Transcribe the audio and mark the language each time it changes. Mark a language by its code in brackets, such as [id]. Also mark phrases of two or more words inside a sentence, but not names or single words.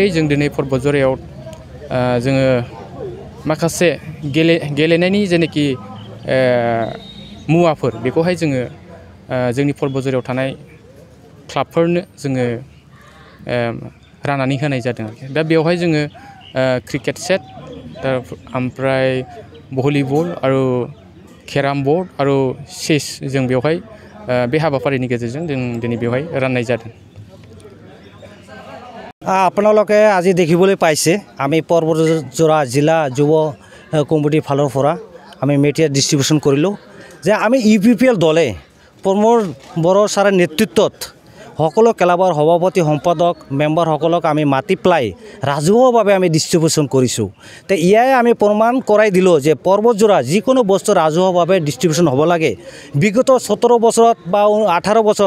[brx] जों दिनै पर्बतझरायाव जोङो माखासे गेलेनायनि जेनेखि मुवाफोर बेखौहाय जोङो जोंनि पर्बतझरायाव थानाय क्लाबफोरनो जोङो राननानै होनाय जादों दा बेवहाय जोङो क्रिकेट सेट ओमफ्राय भलिबल आरो केराम बर्ड आरो चेस जों बेवहाय बे हाबाफारिनि गेजेरजों जों दिनै बेवहाय राननाय जादों [as] আপোনালোকে আজি দেখিবলৈ পাইছে আমি पर्बतझरा जिला যুৱ কমিটিৰ ফালৰ পৰা আমি [en] material distribution [as] কৰিলোঁ যে আমি UPPL দলে প্ৰমোদ বড়ো ছাৰৰ নেতৃত্বত সকলো ক্লাবৰ সভাপতি সম্পাদক মেম্বাৰসকলক আমি মাতি পেলাই ৰাজহুৱাভাৱে আমি ডিষ্ট্ৰিবিউশ্যন কৰিছোঁ তো ইয়াই আমি প্ৰমাণ কৰাই দিলোঁ যে पर्बतझरा যিকোনো বস্তু ৰাজহুৱাভাৱে ডিষ্ট্ৰিবিউশ্যন হ'ব লাগে বিগত 17 বছৰত বা 18 বছৰত